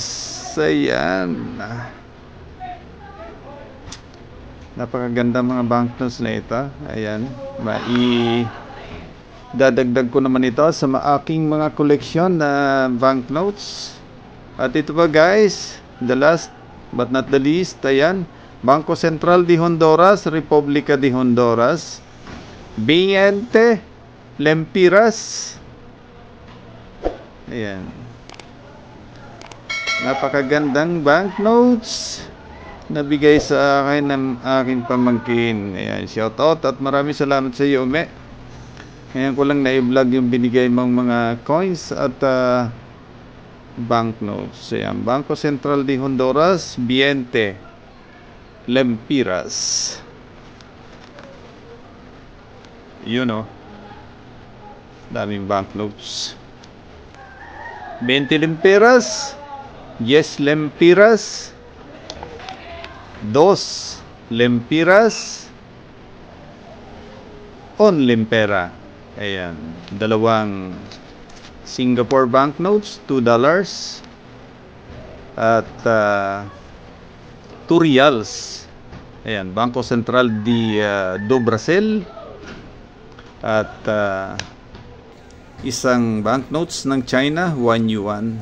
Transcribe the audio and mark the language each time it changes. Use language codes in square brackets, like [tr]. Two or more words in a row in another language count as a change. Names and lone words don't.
[tl] Ayan, napakaganda mga banknotes na ito. Ayan, dadagdag ko naman ito sa aking mga koleksyon na banknotes. At ito pa guys, [en] the last but not the least, [tl] ayan, Bangko Sentral de Honduras, Republica de Honduras, 20 lempiras. Ayan, napakagandang banknotes na bigay sa akin ng aking pamangkin. Ayan, [en] shout out [tl] at maraming salamat sa iyo, Ome. Ngayon ko lang na-vlog yung binigay mong mga coins at banknotes. Ayan, Bangko Sentral de Honduras, 20 lempiras. Yun o, daming banknotes. 20 lempiras, yes lempiras, 2 lempiras, un limpera. Ayan, dalawang Singapore banknotes, $2 at 2 reals. Ayan, Bangko Sentral do Brasil at isang banknotes ng China, 1 yuan.